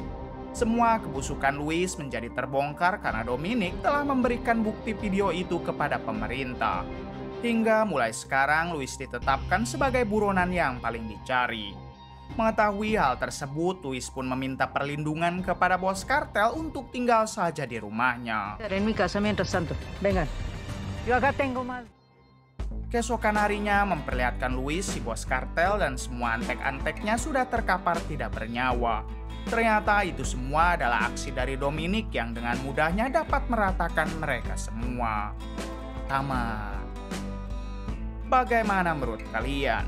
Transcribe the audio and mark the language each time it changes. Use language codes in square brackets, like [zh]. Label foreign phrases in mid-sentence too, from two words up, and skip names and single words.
[id] Semua kebusukan Louis menjadi terbongkar karena Dominic telah memberikan bukti video itu kepada pemerintah. Hingga mulai sekarang Louis ditetapkan sebagai buronan yang paling dicari. Mengetahui hal tersebut, Louis pun meminta perlindungan kepada bos kartel untuk tinggal saja di rumahnya. [es] En mi casa mientras tanto. Vengan. Yo acá tengo más. [id] Keesokan harinya memperlihatkan Louis, si bos kartel, dan semua antek-anteknya sudah terkapar tidak bernyawa. Ternyata itu semua adalah aksi dari Dominic yang dengan mudahnya dapat meratakan mereka semua. Tamat. Bagaimana menurut kalian?